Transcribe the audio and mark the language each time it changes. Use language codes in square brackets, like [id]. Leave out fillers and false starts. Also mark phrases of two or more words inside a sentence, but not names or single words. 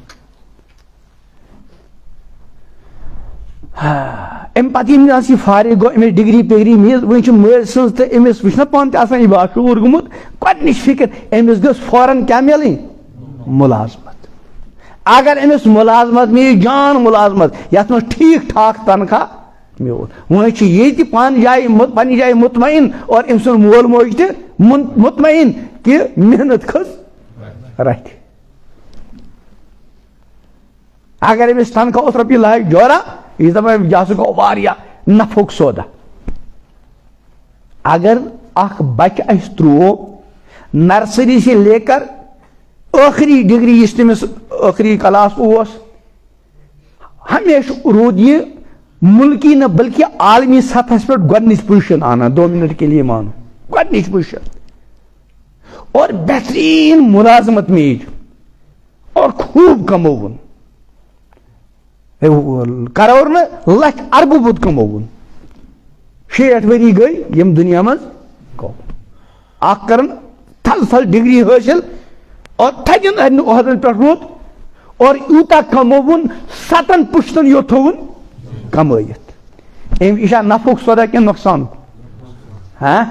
[ks] امہِ پتہٕ ییٚمہِ یہِ فارغ گوٚو أمِس ڈگری پگری میٖز وۄنۍ چھُ مٲلۍ سٕنٛز تہٕ أمِس وٕچھ نہ پانہٕ تہِ آسان یہِ باشعوٗر گوٚمُت گۄڈنِچ فکر أمِس گٔژھ فوراً کیٛاہ میلٕنۍ مُلازمت اگر أمِس مُلازمت میلہِ جان مُلازمت یتھ منٛز ٹھیٖک ٹھاک تنخواہ میوٗل وۄنۍ چھُ ییٚتہِ پننہِ جایہِ مطمعین اور أمۍ سُنٛد مول موج تہِ مطمعین کہ محنت کھٔژ رتھِ اگر أمِس تنخواہ اوس رۄپیہِ لاکھ جورا یہِ دپان یہِ ہسا گوٚو واریاہ نفعُک سودا اگر اکھ بچہ اسہِ ترٛوو نرسری [ur] سے لے کر [ks] ٲخری ڈگری یُس تٔمِس ٲخری کلاس اوس ہمیشہ روٗد یہِ ملکی نہ بلکہ عالمی سطحس پٮ۪ٹھ گۄڈنِچ پُزیشن آنان [ur] 2 منٹ کے لیے [ks] مانو گۄڈنِچ پُزیشن اور بہترین ملازمت میج اور خوب کموُن کرور نہٕ لچھ اربہٕ بوٚد کموُن 60 ؤری گٔے یِم دُنیا منٛز گوٚو اکھ کرن تھل تھل ڈگری حٲصِل اور تھدین عہدن پٮ۪ٹھ روٗد اور یوٗتاہ کموُن 7 پُشتن یوت تھوُن کمٲیِتھ أمۍ یہِ چھا نفعُک سودا کِنہٕ نۄقصانُک